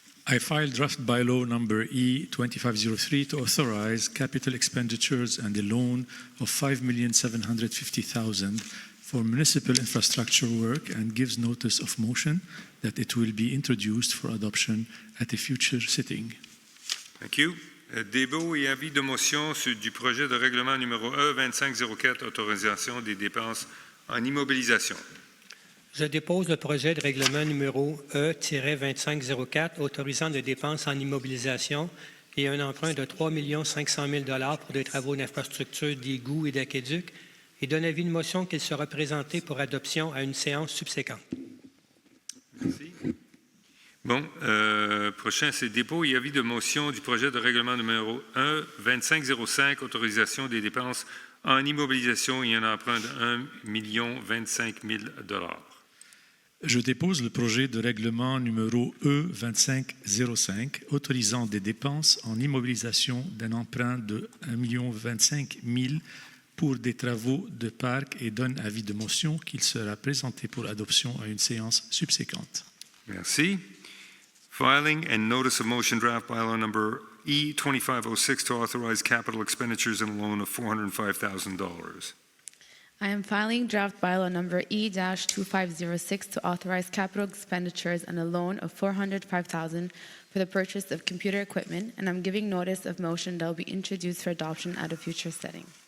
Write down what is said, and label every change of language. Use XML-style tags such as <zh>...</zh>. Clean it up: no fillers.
<en>I filed draft bylaw number E2503 to authorize capital expenditures and a loan of $5,750,000 for municipal infrastructure work and gives notice of motion that it will be introduced for adoption at a future sitting. Thank you.</en> <fr>Débat et avis de motion du projet de règlement numéro E2504, autorisation des dépenses en immobilisation. Je dépose le projet de règlement numéro E-2504 autorisant des dépenses en immobilisation et un emprunt de 3 500 000 $ pour des travaux d'infrastructure d'égouts et d'aqueducs et donne avis de motion qu'il sera présenté pour adoption à une séance subséquente. Merci. Bon, prochain, c'est dépôt et avis de motion du projet de règlement numéro 1-2505, autorisation des dépenses en immobilisation et un emprunt de 1 025 000 $. Je dépose le projet de règlement numéro E2505 autorisant des dépenses en immobilisation d'un emprunt de 1 025 000 $ pour des travaux de parc et donne avis de motion qu'il sera présenté pour adoption à une séance subséquente. Merci.</fr> <en>Filing and notice of motion draft bylaw number E2506 to authorize capital expenditures and a loan of $405,000. I am filing draft bylaw number E-2506 to authorize capital expenditures and a loan of $405,000 for the purchase of computer equipment, and I'm giving notice of motion that will be introduced for adoption at a future setting.</en>